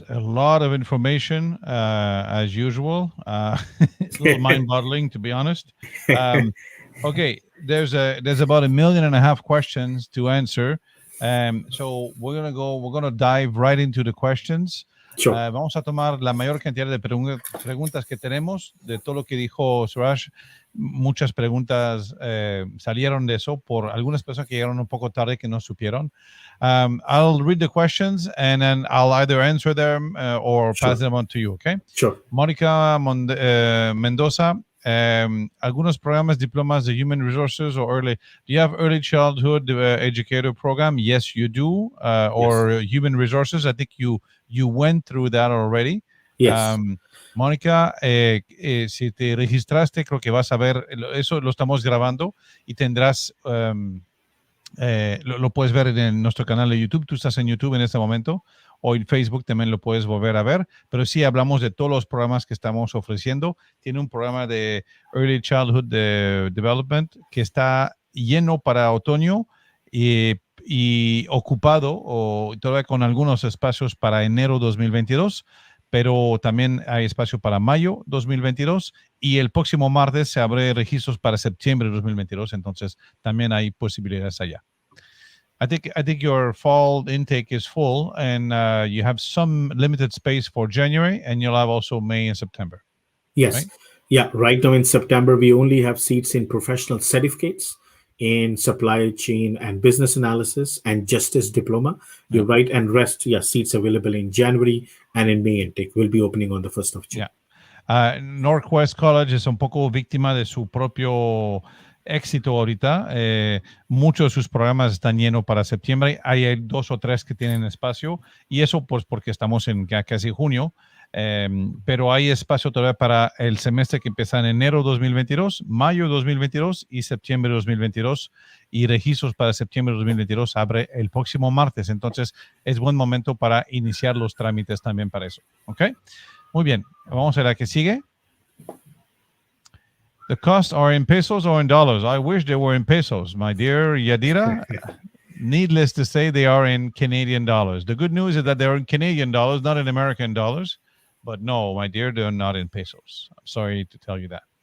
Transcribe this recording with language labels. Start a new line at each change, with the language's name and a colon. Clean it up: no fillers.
English: A lot of information, as usual. It's a little mind-boggling, to be honest. Okay, there's about 1.5 million questions to answer. So we're gonna dive right into the questions. Sure.
Spanish: Vamos a tomar la mayor cantidad de preguntas que tenemos de todo lo que dijo Suraj. Muchas preguntas salieron de eso por algunas personas que llegaron un poco tarde que no supieron.
English: I'll read the questions and then I'll either answer them or pass them on to you, okay? Sure.
Spanish: Mónica Mendoza, algunos programas, diplomas de Human Resources
English: or early. Do you have early childhood educator program? Yes, you do. Or Human Resources. I think you went through that already. Yes.
Spanish: Mónica, si te registraste, creo que vas a ver, eso lo estamos grabando y tendrás, lo puedes ver en nuestro canal de YouTube. Tú estás en YouTube en este momento, o en Facebook también lo puedes volver a ver, pero sí hablamos de todos los programas que estamos ofreciendo. Tiene un programa de Early Childhood Development que está lleno para otoño y ocupado, o todavía con algunos espacios para enero 2022, pero también hay espacio para mayo 2022 y el próximo martes se abre registros para septiembre 2022, entonces también hay posibilidades allá.
English: I think your fall intake is full, and you have some limited space for January, and you'll have also May and September. Yes. Right? Yeah. Right now in September, we only have seats in professional certificates, in supply chain and business analysis, and justice diploma. You're right. And rest, seats available in January and in May intake. Will be opening on the 1st of June. Yeah.
Spanish: NorQuest College es un poco víctima de su propio éxito ahorita. Muchos de sus programas están llenos para septiembre. Hay 2 o 3 que tienen espacio, y eso pues porque estamos en casi junio. Pero hay espacio todavía para el semestre que empieza en enero 2022, mayo 2022 y septiembre 2022, y registros para septiembre 2022 abre el próximo martes. Entonces es buen momento para iniciar los trámites también para eso. ¿Ok? Muy bien. Vamos a la que sigue.
English: The costs are in pesos or in dollars? I wish they were in pesos, my dear Yadira. Needless to say, they are in Canadian dollars. The good news is that they're in Canadian dollars, not in American dollars. But no, my dear, they're not in pesos. I'm sorry to tell you that.